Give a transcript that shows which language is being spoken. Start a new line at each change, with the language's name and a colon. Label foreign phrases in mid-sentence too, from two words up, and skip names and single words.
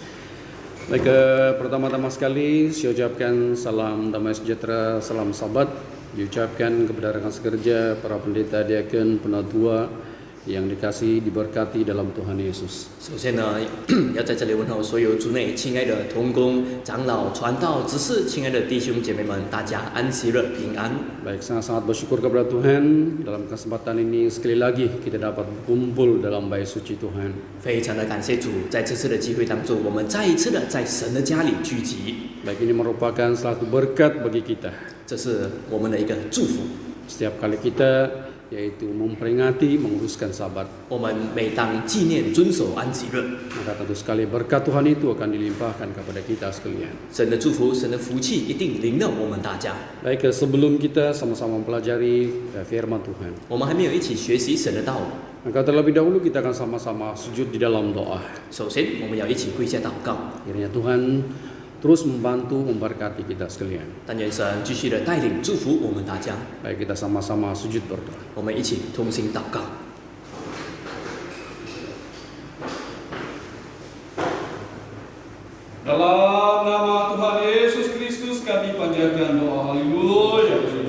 Indonesian: Baik, pertama-tama sekali saya ucapkan salam damai sejahtera, salam Sabat. Diucapkan kepada rekan sekerja, para pendeta, diaken, penatua yang dikasihi, diberkati dalam Tuhan Yesus.
Chinese: 首先呢，要在这里问候所有主内亲爱的同工、长老、传道、执事，亲爱的弟兄姐妹们，大家安息日平安。
Indonesian: Baik, sangat-sangat bersyukur kepada Tuhan dalam kesempatan ini sekali lagi kita dapat berkumpul dalam bait suci Tuhan.
Chinese: 非常的感谢主，在这次的机会当中，我们再一次的在神的家里聚集，
Indonesian: Baik, ini merupakan suatu berkat bagi kita.
Chinese: 这是我们的一个祝福。
Indonesian: Setiap kali kita yaitu memperingati, menguruskan Sabat,
Chinese: 我们每当纪念遵守安息日，
Indonesian: maka tentu sekali berkat Tuhan itu akan dilimpahkan kepada kita sekalian.
Chinese: 神的祝福、神的福气一定临到我们大家。
Indonesian: Baik, sebelum kita sama-sama mempelajari firman Tuhan,
Chinese: 我们还没有一起学习神的道，
Indonesian: maka terlebih dahulu kita akan sama-sama sujud di dalam doa.
Chinese: 首先我们要一起跪下祷告，
Indonesian: Kiranya Tuhan terus membantu, memberkati kita sekalian.
Chinese: 但愿神继续的带领、祝福我们大家。
Indonesian: Baik, kita sama-sama sujud berdoa.
Chinese: 我们一起同心祷告。
Indonesian: Dalam nama Tuhan Yesus Kristus kami panjatkan doa. Haleluya.